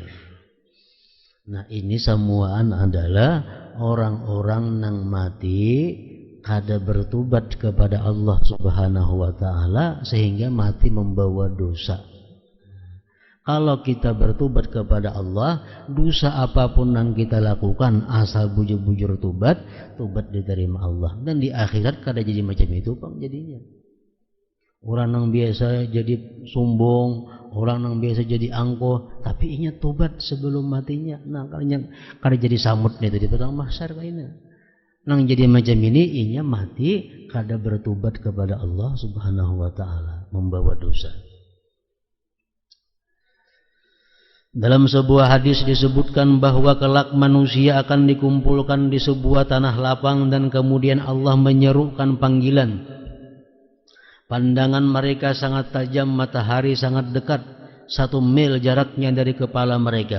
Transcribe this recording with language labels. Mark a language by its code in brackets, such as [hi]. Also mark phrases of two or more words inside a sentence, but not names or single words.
[id] Nah, ini semuaan adalah orang-orang yang mati kada bertobat kepada Allah [ar] سبحانه وتعالى [id] sehingga mati membawa dosa. Kalau kita bertobat kepada Allah, dosa apapun yang kita lakukan asal bujur-bujur tobat diterima Allah. Dan di akhirat kada jadi macam itu Bang jadinya. Orang yang biasa jadi sombong, orang yang biasa jadi angkuh, tapi ingat tobat sebelum matinya. [bjn] Nah, kada jadi samut nih di padang mahsyar kayaknya. Nang jadi macam ini inya mati kada bertobat kepada Allah [ar] سبحانه وتعالى, [bjn] membawa dosa. [id] Dalam sebuah hadis disebutkan bahwa kelak manusia akan dikumpulkan di sebuah tanah lapang dan kemudian Allah menyerukan panggilan. Pandangan mereka sangat tajam, matahari sangat dekat, 1 mil jaraknya dari kepala mereka.